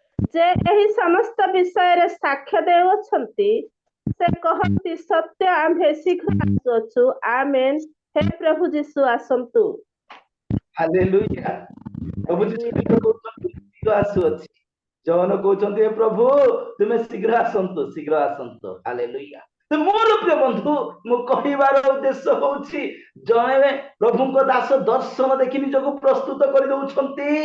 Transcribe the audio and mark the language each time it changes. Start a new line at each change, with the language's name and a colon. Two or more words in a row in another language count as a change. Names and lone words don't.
Odia: जे ଏହି ସମସ୍ତ ବିଷୟରେ ସାକ୍ଷ୍ୟ ଦେଉଅଛନ୍ତି ସେ କହନ୍ତି ସତ୍ୟ ଆମ୍ଭେ ଶୀଘ୍ର ଆସୁଅଛୁ ଆମେନ୍ ହେ ପ୍ରଭୁ ଯୀଶୁ ଆସନ୍ତୁ ହାଲେଲୁୟା। ପ୍ରଭୁ ଯୀଶୁ ଖ୍ରୀଷ୍ଟ କହୁଛନ୍ତି ଶୀଘ୍ର ଆସୁଅଛି। ଯୌନ କହୁଛନ୍ତି ଏ ପ୍ରଭୁ ତୁମେ ଶୀଘ୍ର ଆସନ୍ତୁ ଶୀଘ୍ର ଆସନ୍ତୁ। ହାଲେଲୁୟା। ତ ମୋର ପ୍ରିୟ ବନ୍ଧୁ ମୁଁ କହିବାର ଉଦ୍ଦେଶ୍ୟ ହଉଛି ଜଣେ ପ୍ରଭୁଙ୍କ ଦାସ ଦର୍ଶନ ଦେଖି ନିଜକୁ ପ୍ରସ୍ତୁତ କରିଦଉଛନ୍ତି।